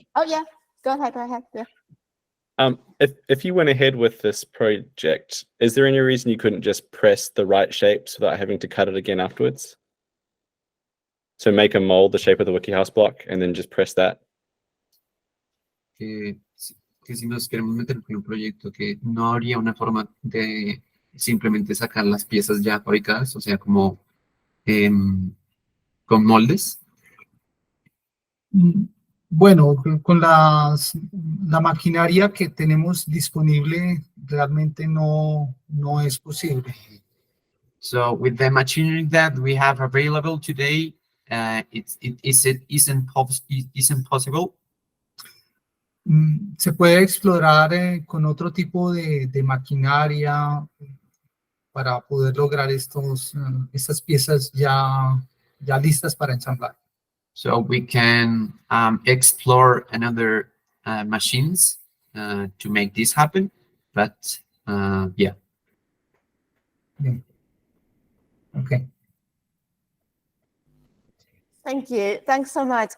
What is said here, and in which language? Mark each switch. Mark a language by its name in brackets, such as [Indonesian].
[English] Oh yeah, go ahead. Yeah. If you went ahead with this project, is there any reason you couldn't just press the right shapes without having to cut it again afterwards? So make a mold the shape of the WikiHouse block and then just press that? [Spanish] Que si nos queremos meter con un proyecto, que no habría una forma de simplemente sacar las piezas ya fabricadas, o sea, como con moldes. Bueno, con la maquinaria que tenemos disponible realmente no es posible. [English] So with the machinery that we have available today, it isn't possible. [Spanish] Se puede explorar con otro tipo de maquinaria para poder lograr estas piezas ya listas para ensamblar. [English] So we can explore another machines to make this happen, but yeah. Okay. Thank you. Thanks so much.